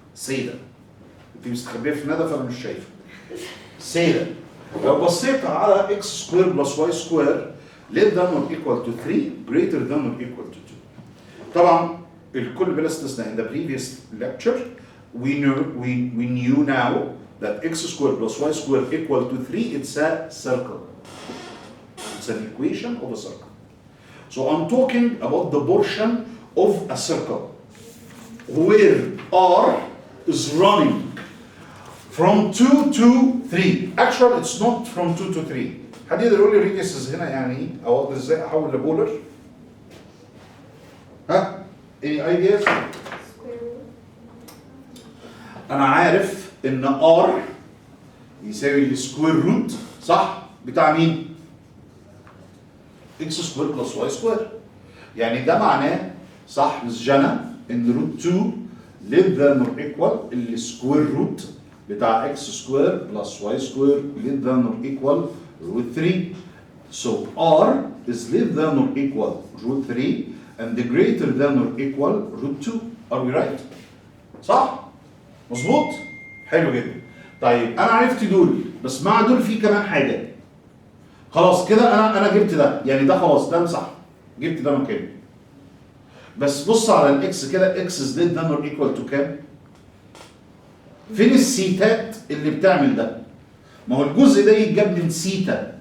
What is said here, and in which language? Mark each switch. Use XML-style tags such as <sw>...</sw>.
<ar>سيدة انت مستخبيه في ندى فانا مش شايفه. سيدة لو بصيت على</ar> <en>x square plus y square less than or equal to 3 greater than or equal to 2.</en> <ar>طبعا الكل بلا استثناء</ar> <en>in the previous lecture we knew now that x square plus y square equal to 3, it's a circle. It's an equation of a circle. So I'm talking about the portion of a circle where r is running from 2 to 3. Actually it's not from 2 to 3.</en> <ar>حد يقدر يقول لي ريديوسز هنا يعني ايه؟ او اقدر ازاي احول لبولر؟ ها؟</ar> <en>any ideas؟</en> <ar>انا عارف ان r يساوي السكوير روت صح؟ بتاع مين؟ x سكوير بلس y سكوير. يعني ده معناه صح مس جنى ان روت 2</ar> <en>less than or equal</en> <ar>السكوير روت بتاع x سكوير بلس y سكوير less than or equal root 3.</ar> <en>So r is less than or equal root 3 and the greater than or equal root 2. Are we right؟</en> <ar>صح؟ مظبوط؟ حلو جدا. طيب انا عرفت دول بس مع دول في كمان حاجه. خلاص كده انا جبت ده، يعني ده خلاص ده مسح، جبت ده مكانه. بس بص على الاكس كده، اكس از</ar> <en>less than or equal to</en> <ar>كام؟ فين السيتات اللي بتعمل ده؟ ما هو الجزء ده يتجاب من سيتا</ar>